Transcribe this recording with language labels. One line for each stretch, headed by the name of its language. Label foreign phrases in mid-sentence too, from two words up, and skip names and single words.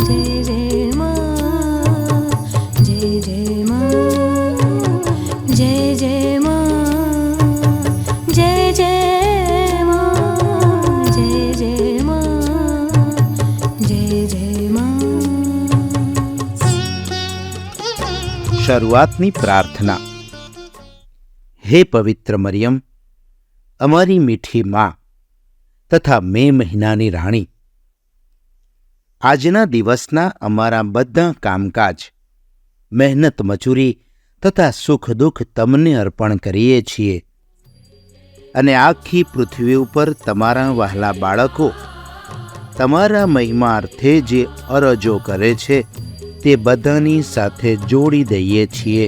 Hindi: जय जय मां, जय जय मां, जय जय मां, जय जय मां, जय जय मां, जय जय मां.
Gujarati: શરૂઆતની પ્રાર્થના. હે પવિત્ર મરિયમ, અમારી મીઠી માં તથા મે મહિનાની રાણી, આજના દિવસના અમારા બધા કામકાજ, મહેનત મજૂરી તથા સુખ દુઃખ તમને અર્પણ કરીએ છીએ અને આખી પૃથ્વી ઉપર તમારા વહાલા બાળકો તમારા મહિમાર્થે જે અરજો કરે છે તે બધાની સાથે જોડી દઈએ છીએ.